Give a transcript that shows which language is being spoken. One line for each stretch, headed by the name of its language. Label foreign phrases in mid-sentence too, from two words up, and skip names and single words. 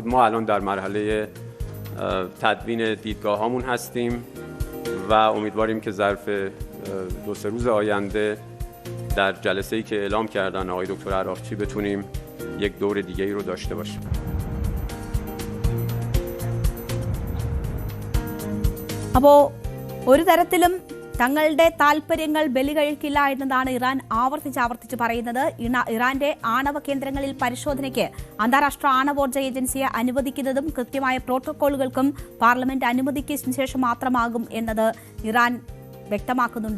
Persian: ما الان در مرحله تدوین دیدگاه‌هامون هستیم و امیدواریم که ظرف 2-3 روز آینده در جلسه‌ای که اعلام کردن آقای دکتر عراقچی بتونیم یک دور دیگه‌ای رو داشته باشیم.
Malayalam: അപ്പോൾ ഒരു തരത്തിലും തങ്ങളുടെ താൽപര്യങ്ങൾ ബലി കഴിക്കില്ല എന്നതാണ് ഇറാൻ ആവർത്തിച്ച് പറയുന്നത്. ഇറാന്റെ ആണവ കേന്ദ്രങ്ങളിൽ പരിശോധനയ്ക്ക് അന്താരാഷ്ട്ര ആണവോർജ്ജ ഏജൻസിയെ അനുവദിക്കുന്നതും കൃത്യമായ പ്രോട്ടോക്കോളുകൾക്കും പാർലമെന്റ് അനുമതിക്ക് ശേഷം മാത്രമാകും എന്നത് ഇറാൻ വ്യക്തമാക്കുന്നുണ്ട്.